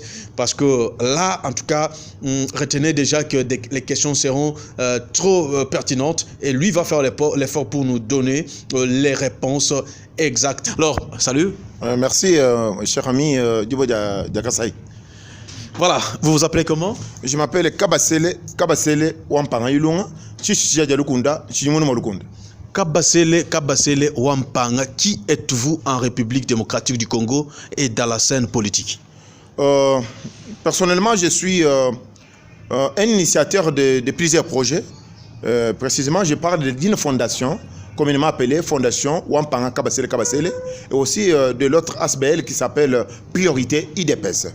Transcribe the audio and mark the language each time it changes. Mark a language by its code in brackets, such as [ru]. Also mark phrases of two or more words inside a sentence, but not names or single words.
[fr] Parce que là, en tout cas, retenez déjà que les questions seront trop pertinentes et lui va faire l'effort pour nous donner les réponses exactes. Alors, salut. Merci, cher ami Diboudia Kassaï. Voilà, vous vous appelez comment? Je m'appelle Kabasele Wampanga Ilunga, Chichiya Dialukunda, Chimono Malukunda. Kabasele Wampanga, qui êtes-vous en République démocratique du Congo et dans la scène politique? Personnellement, je suis un initiateur de plusieurs projets. Précisément, je parle d'une fondation, communément appelée Fondation Wampanga Kabasele, et aussi de l'autre ASBL qui s'appelle Priorité IDPS.